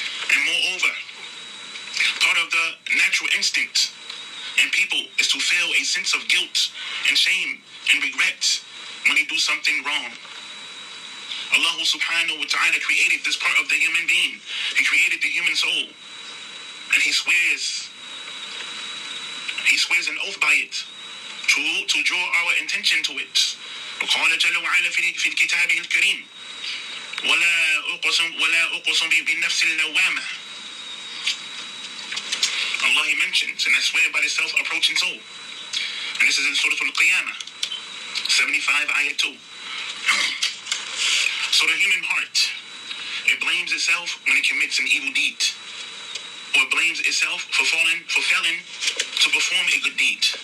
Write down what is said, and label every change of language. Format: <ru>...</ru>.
<en>And moreover, part of the natural instinct in people is to feel a sense of guilt and shame and regret when they do something wrong. Allah subhanahu wa ta'ala created this part of the human being. He created the human soul. And He swears an oath by it to draw our attention to it.</en> <ar>وقال جل وعلا في الكتاب الكريم ولا أقسم بالنفس اللوامة.</ar> <en>Allah He mentions, and I swear by the self-approaching soul. And this is in Surah Al-Qiyamah, 75 ayat 2. So the human heart, it blames itself when it commits an evil deed, or blames itself for failing to perform a good deed.</en>